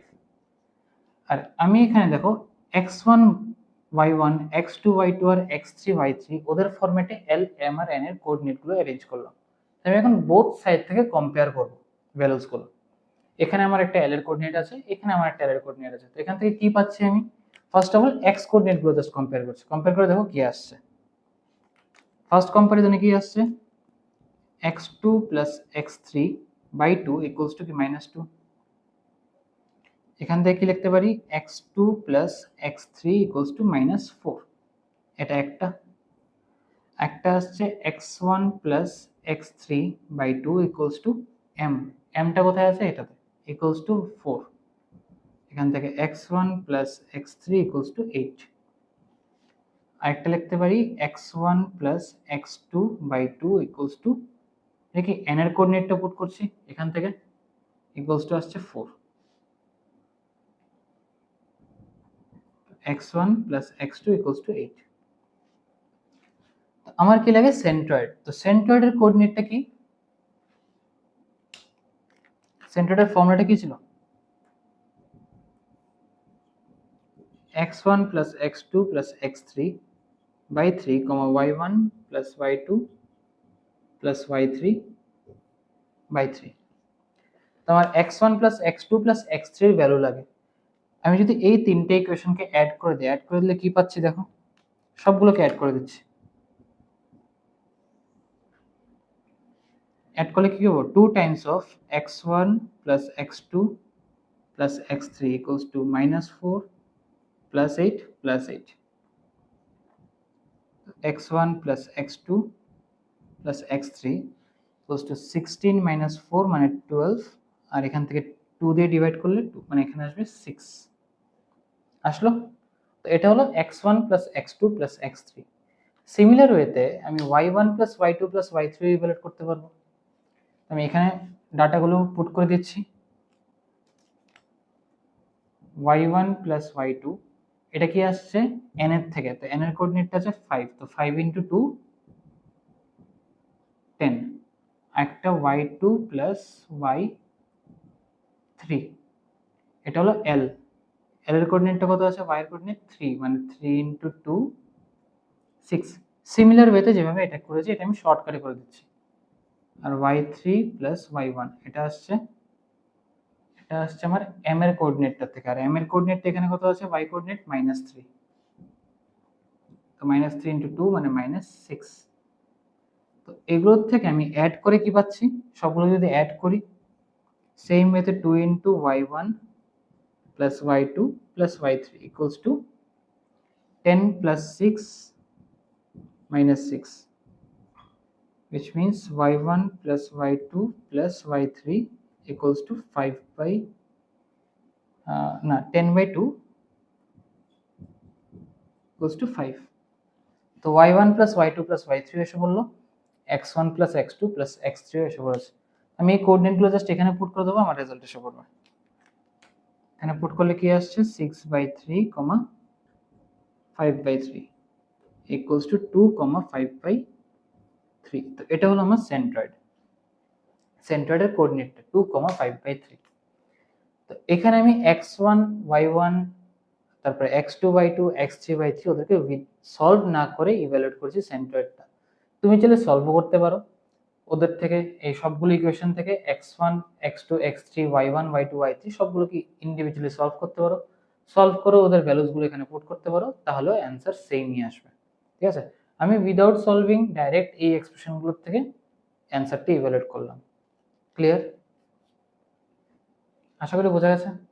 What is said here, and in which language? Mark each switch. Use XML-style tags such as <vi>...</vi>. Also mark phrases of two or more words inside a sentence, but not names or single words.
<bn>আর আমি এখানে দেখো x1 y1 x2 y2 আর x3 y3 ওদের ফরম্যাটে এল এম আর এন এর কোঅর্ডিনেটগুলো অ্যারেঞ্জ করলাম। আমি এখন</bn> <en>both side</en> <bn>থেকে কম্পেয়ার করব। ভ্যালুস গুলো। এখানে আমার একটা এল এর কোঅর্ডিনেট আছে, এখানে আমার একটা এল এর কোঅর্ডিনেট আছে। তো এখান থেকে কি পাচ্ছি আমি?</bn> <en>first of all x coordinate গুলো just compare করছি।</en> <bn>কম্পেয়ার করে দেখো কি আসছে।</bn> <en>first comparison</en> <bn>কি আসছে?</bn> <en>x2 plus x3 by 2 equals to কি -2।</en> <bn>এখান থেকে কি লিখতে পারি?</bn> <en>x2 plus x3 equals to -4।</en> <bn>এটা একটা। একটা আসছে</bn> <en>x1 plus x3 by 2 equals to m।</en> <bn>mটা কোথায় আছে? এটাতে।</bn> <en>equals to 4।</en> <bn>এখান থেকে</bn> <en>x1 plus x3 equals to 8।</en> <bn>আরেকটা লিখতে পারি</bn> <en>x1 plus x2 by 2 equals to,</en> <bn>দেখি n এর কোঅর্ডিনেটটা পুট করছি এখান থেকে,</bn> <en>equals to</en> <bn>আসছে 4।</bn> <en>x1 plus x2 equals to 8।</en> <bn>আমার কি লাগে? সেন্ট্রয়েড। তো সেন্ট্রয়েডের কোঅর্ডিনেটটা কি? সেন্ট্রয়েডের ফর্মুলাটা কি ছিল?</bn> <en>x1 plus x2 plus x3 by 3, y1 plus y2 plus y3 by 3।</en> <bn>তো আমার</bn> <en>x1 plus x2 plus x3</en> <bn>এর ভ্যালু লাগে। আমি যদি এই তিনটে ইকুয়েশনকে অ্যাড করে দিই, অ্যাড করে দিলে কি পাচ্ছি দেখো, সবগুলোকে অ্যাড করে দিচ্ছি। অ্যাড করলে কি হবে?</bn> <en>2 times of x1 plus x2 plus x3 equals to -4 plus 8 plus 8। x1 plus x2 plus x3 equals to 16 minus 4</en> <bn>মানে 12, আর এখান থেকে 2 দিয়ে ডিভাইড করলে 2 মানে এখানে আসবে 6 আসলো। তো এটা হলো</bn> <en>x1 plus x2 plus x3। similar way</en> <bn>আমি</bn> <en>y1 plus y2 plus y3</en> <bn>ইভালুয়েট করতে পারবো। আমি এখানে ডাটাগুলো পুট করে দিচ্ছি।</bn> <en>y1 plus y2</en> <bn>এটা কি আসছে? n এর থেকে। তো n এর কোঅর্ডিনেটটা আছে 5। তো 5 into 2 10।</bn> <en>একটা y2 plus y3,</en> <bn>এটা হলো l। l এর কোঅর্ডিনেটটা কত আছে? y এর কোঅর্ডিনেট 3 মানে 3 into 2 6।</bn> <en>similar way</en> <bn>যেভাবে এটা করেছি এটা আমি শর্টকাটে করে দিচ্ছি। আর</bn> <en>y3 plus y1</en> <bn>এটা আসছে আমার m এর কোঅর্ডিনেটটা থেকে। আর m এর কোঅর্ডিনেটটা এখানে কত আছে? y কোঅর্ডিনেট -3। তো -3 into 2 মানে -6। তো এগুলোর থেকে আমি অ্যাড করে কি পাচ্ছি? সবগুলো যদি অ্যাড করি</bn> <en>same way 2 into y1 plus y2 plus y3 equals to 10 plus 6 minus 6, which means y1 plus y2 plus y3 equals to 5 by 10 by 2 equals to 5।</en> <bn>তো</bn> <en>y1 plus y2 plus y3</en> <bn>এসে বললো,</bn> <en>x1 plus x2 plus x3</en> <bn>এসে বলেছে। আমি এই কোঅর্ডিনেটগুলো জাস্ট এখানে পুট করে দেবো, আমার রেজাল্ট এসে পড়বে। এখানে পুট করলে কি আসছে? 6/3, 5/3 equals to 2, 5/3। তো এটা হলো আমার সেন্ট্রয়েড। সেন্ট্রয়েডের কোঅর্ডিনেটটা 2, 5/3। তো এখানে আমি x1 y1 তারপরে x2 y2 x3 y3 ওদেরকে সলভ না করে ইভ্যালুয়েট করছি সেন্ট্রয়েডটা। তুমি চাইলে সলভও করতে পারো ওদের থেকে, এই সবগুলো ইকুয়েশন থেকে x1 x2 x3 y1 y2 y3 সবগুলোকে ইন্ডিভিজুয়ালি সলভ করতে পারো। সলভ করে ওদের ভ্যালুসগুলো এখানে পুট করতে পারো, তাহলে অ্যান্সার সেমই আসবে। ঠিক আছে? আমি</bn> <en>without solving direct</en> <bn>এই এক্সপ্রেশনগুলোর থেকে অ্যান্সারটা ইভ্যালুয়েট করলাম। ক্লিয়ার? আশা করি বোঝা গেছে।</bn>